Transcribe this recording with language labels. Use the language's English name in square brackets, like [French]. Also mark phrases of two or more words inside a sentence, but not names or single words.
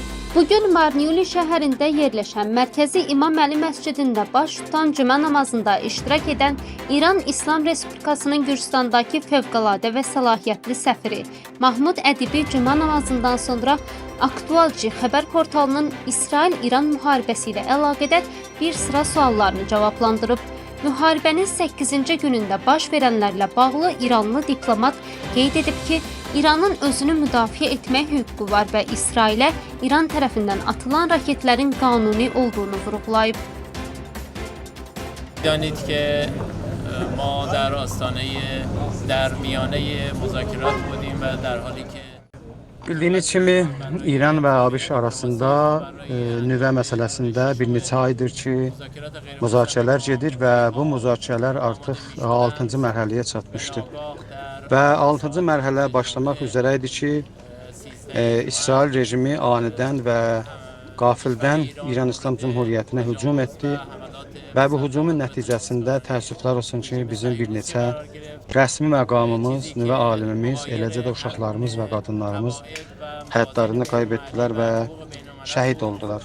[Azerbaijani] Bugün Marniuli şəhərində yerləşən Mərkəzi İmam Əli məscidində baş tutan cümə namazında iştirak edən İran İslam Respublikasının Gürcistandakı fövqəladə və səlahiyyətli səfiri Mahmud Ədibi cümə namazından sonra Aktualci xəbər portalının İsrail-İran müharibəsi ilə əlaqədar bir sıra suallarını cavablandırıb. Müharibənin 8-ci günündə baş verənlərlə bağlı İranlı diplomat qeyd edib ki, İranın özünü müdafiə etmək hüququ var və İsrailə İran tərəfindən atılan raketlərin qanuni olduğunu vurğulayıb. [Persian] دانید که ما در آستانه درمیانه مذاکرات بودیم و در حالی که [Azerbaijani] Bildiyiniz kimi İran və ABŞ arasında nüvə məsələsində bir neçə aydır ki, müzakirələr gedir və bu müzakirələr artıq 6-cı mərhələyə çatmışdı. Və 6-cı mərhələ başlamaq üzrə idi ki, İsrail rejimi anidən və qafildən İran İslam Cumhuriyyətinə hücum etdi və bu hücumun nəticəsində təəssüflər olsun ki, bizim bir neçə rəsmi məqamımız, nüvə alimimiz, eləcə də uşaqlarımız və qadınlarımız həyatlarını kaybetdilər və şəhid oldular.